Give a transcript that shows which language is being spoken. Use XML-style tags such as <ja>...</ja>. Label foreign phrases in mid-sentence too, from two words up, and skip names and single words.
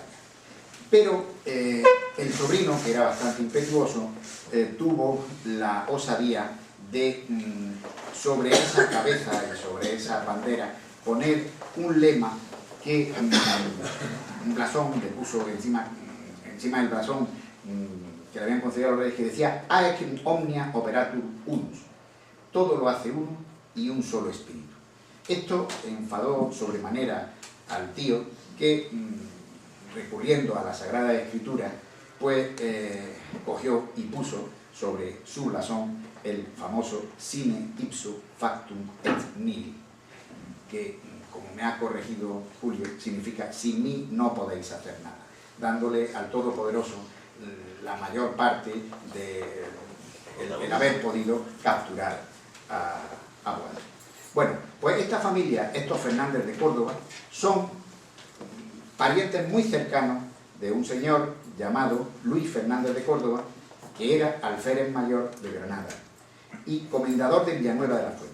<es>Pero el sobrino, que era bastante impetuoso, tuvo la osadía de, sobre esa cabeza y sobre esa bandera, poner un lema que, un blasón, le puso encima del blasón que le habían concedido a los reyes, que decía</es> <la>Aec omnia operatur unus,</la> <es>todo lo hace uno y un solo espíritu. Esto enfadó sobremanera al tío, que recurriendo a la Sagrada Escritura, pues cogió y puso sobre su blasón el famoso</es> <la>sine ipso factum et nihil,</la> <es>que, como me ha corregido Julio, significa sin mí no podéis hacer nada, dándole al Todopoderoso la mayor parte del haber podido capturar a Boadil. Bueno, pues esta familia, estos Fernández de Córdoba, son parientes muy cercanos de un señor llamado Luis Fernández de Córdoba, que era alférez mayor de Granada y comendador de Villanueva de la Fuente.</es>